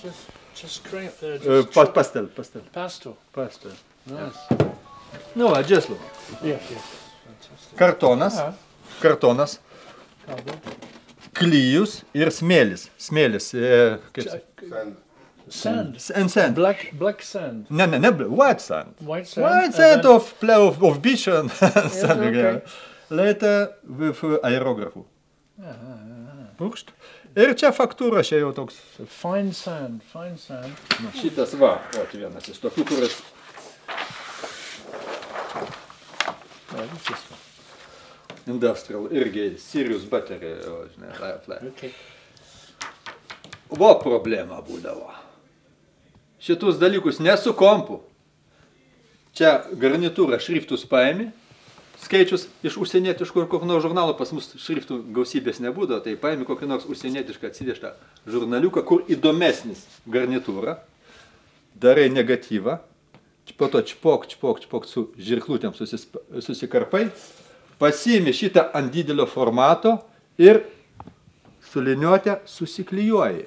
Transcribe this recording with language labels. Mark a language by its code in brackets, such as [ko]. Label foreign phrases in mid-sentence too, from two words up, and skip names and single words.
[en] Pastel. Pastel. Nice. [lt] Nu va, džeslu. Kartonas, klijus ir smėlis. Smėlis, kaip... [en] Sand. Sand. Black sand. No, white sand. White sand. White sand of beach and something. Okay. Later with aerograph. Purkšt. [lt] Ir čia faktūra, čia jau toks. [en] Fine sand, fine sand. [lt] Na, šitas va, o čia vienas iš tokių, kuris. Industrial, irgi Sirius battery, žinai, [en] Okay. [lt] Vo problema būdavo. Šitus dalykus ne su kompu. Čia garnitūra šriftus paėmė, skaičius iš užsienietiškų ir kokio nors žurnalo, pas mus šriftų gausybės nebūdavo, tai paėmė kokį nors užsienietišką atsivežtą žurnaliuką, kur įdomesnis garnitūra, darai negatyvą, po to čpok su žirklutėm susikarpai, pasiimi šitą ant didelio formato ir su liniuote susiklijuoji.